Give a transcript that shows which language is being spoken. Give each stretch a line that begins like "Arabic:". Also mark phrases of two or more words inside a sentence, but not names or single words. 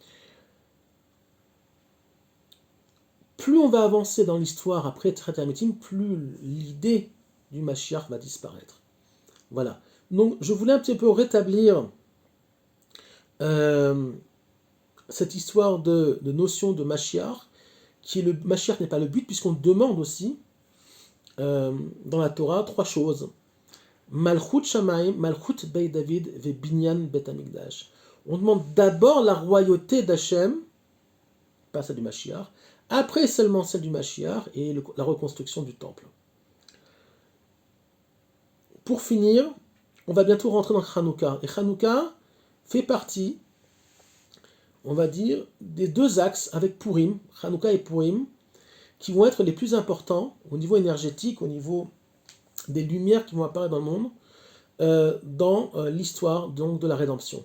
French: Plus on va avancer dans l'histoire après Tchatametim, plus l'idée du Mashiach va disparaître. Voilà. Donc je voulais un petit peu rétablir cette histoire de notion de Mashiach, le Mashiach n'est pas le but, puisqu'on demande aussi dans la Torah 3 choses.
Hebrew: מלכות שמים, מלכות בית דוד, ובנין בית המקדש.
French: On demande d'abord la royauté d'Hachem, pas celle du Mashiach, après seulement celle du Mashiach et la reconstruction du temple. Pour finir, on va bientôt rentrer dans Hanouka. Et Hanouka fait partie, on va dire, des 2 axes avec Purim, Hanouka et Purim, qui vont être les plus importants au niveau énergétique, au niveau des lumières qui vont apparaître dans le monde, dans l'histoire donc de la rédemption.